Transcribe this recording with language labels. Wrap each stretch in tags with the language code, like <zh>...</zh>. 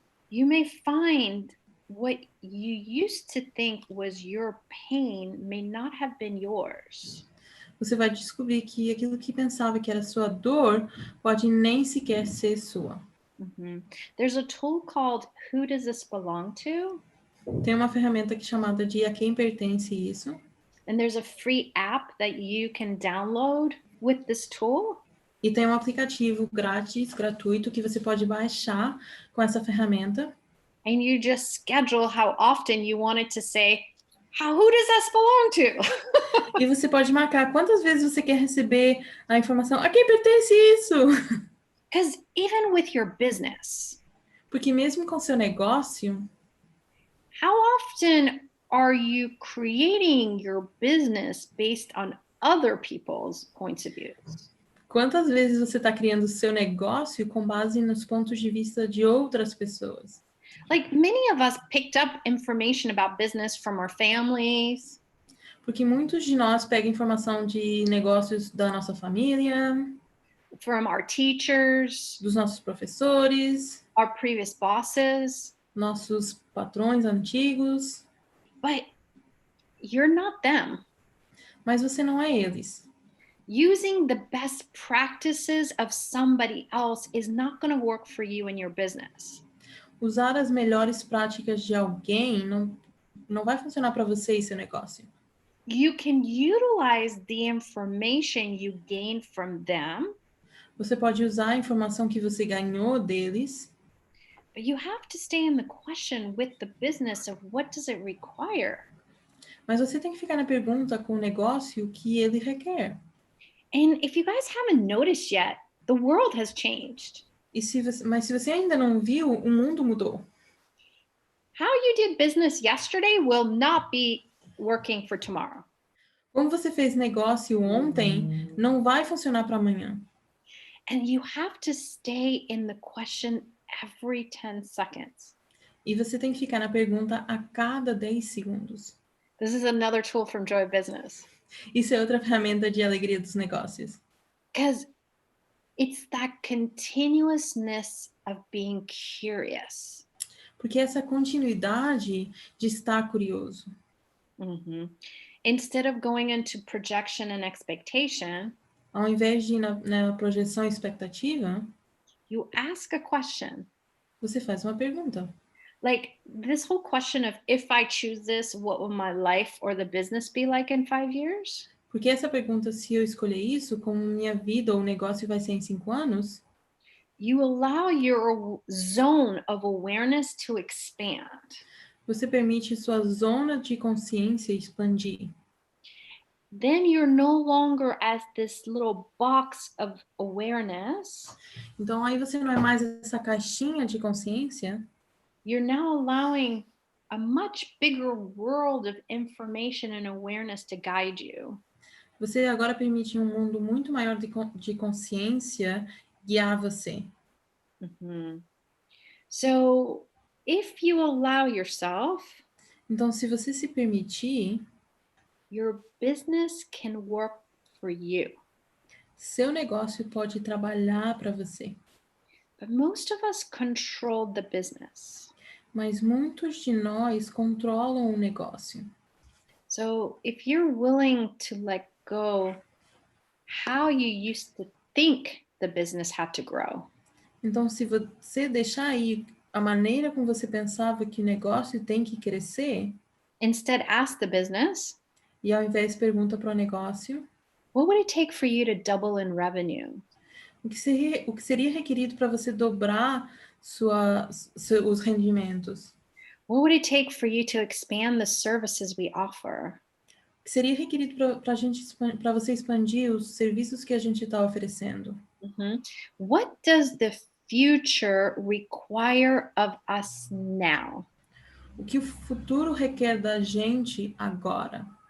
<en>You may find what you used to think was your pain may not have been yours.</en> <pt>Você vai descobrir que aquilo que pensava que era sua dor pode nem sequer ser sua. Mm-hmm.</pt> <en>There's a tool called Who Does This Belong To?</en> <pt>Tem uma ferramenta que é chamada de A Quem Pertence Isso.</pt> <en>And there's a free app that you can download with this tool.</en> <pt>E tem um aplicativo grátis, gratuito, que você pode baixar com essa ferramenta.</pt> <en>And you just schedule how often you want it to say, who does this belong to?</en> <pt>E você pode marcar quantas vezes você quer receber a informação, a quem pertence isso?</pt> <en>Because even with your business,</en> <pt>porque mesmo com seu negócio,</pt> <en>how often are you creating your business based on other people's points of views?</en> <pt>Quantas vezes você está criando o seu negócio com base nos pontos de vista de outras pessoas?</pt> <en>Like many of us picked up information about business from our families.</en> <pt>Porque muitos de nós pegam informação de negócios da nossa família,</pt> <en>from our teachers,</en> <pt>dos nossos professores,</pt> <en>our previous bosses,</en> <pt>nossos patrões antigos.</pt> <en>but you're not them.</en> <pt>Mas você não é eles.</pt> <en>Using the best practices of somebody else is not going to work for you in your business.</en> <pt>Usar as melhores práticas de alguém não vai funcionar para você e seu negócio.</pt> <en>You can utilize the information you gain from them.</en> <pt>Você pode usar a informação que você ganhou deles.</pt> <en>But you have to stay in the question with the business of what does it require.</en> <pt>Mas você tem que ficar na pergunta com o negócio que ele requer.</pt> <en>And if you guys haven't noticed yet, the world has changed.</en> <pt>Mas se você ainda não viu, o mundo mudou.</pt> <en>How you did business yesterday will not be working for tomorrow.</en> <pt>Como você fez negócio ontem, não vai funcionar para amanhã.</pt> <en>And you have to stay in the question every 10 seconds.</en> <pt>E você tem que ficar na pergunta a cada 10 segundos.</pt> <en>This is another tool from Joy Business.</en> <pt>Isso é outra ferramenta de alegria dos negócios.</pt> <en>Because it's that continuousness of being curious.</en> <pt>Porque essa continuidade de estar curioso.</pt> <en>Mm-hmm. Instead of going into projection and expectation,</en> <pt>Ao invés de ir na projeção e expectativa,</pt> <en>you ask a question.</en> <pt>você faz uma pergunta.</pt> <en>Like this whole question of if I choose this, what will my life or the business be like in 5 years?</en> <pt>Porque essa pergunta, se eu escolher isso, como minha vida ou negócio vai ser em 5 anos,</pt> <en>You allow your zone of awareness to expand.</en> <pt>você permite sua zona de consciência expandir.</pt> <en>Then you're no longer as this little box of awareness.</en> <pt>Então, aí você não é mais essa caixinha de consciência,</pt> <en>You're now allowing a much bigger world of information and awareness to guide you.</en> <pt>você agora permite um mundo muito maior de consciência guiar você.</pt> <en>Mm-hmm. So if you allow yourself,</en> <pt>Então, se você se permitir,</pt> <en>your business can work for you.</en> <pt>seu negócio pode trabalhar para você.</pt> <en>But most of us control the business.</en> <pt>Mas muitos de nós controlam o negócio.</pt> <en>So if you're willing to let go how you used to think the business had to grow.</en> <pt>Então, se você deixar aí a maneira como você pensava que o negócio tem que crescer,</pt> <en>Instead, ask the business,</en> <pt>e ao invés pergunta para o negócio,</pt> <en>what would it take for you to double in revenue?</en> <pt>o que seria requerido para você dobrar os rendimentos?</pt> <en>What would it take for you to expand the services we offer?</en> <pt>O que seria requerido para você expandir os serviços que a gente está oferecendo? Mm-hmm.</pt> <en>What does the future require of us now?</en> <pt>O que o futuro requer da gente agora?</pt>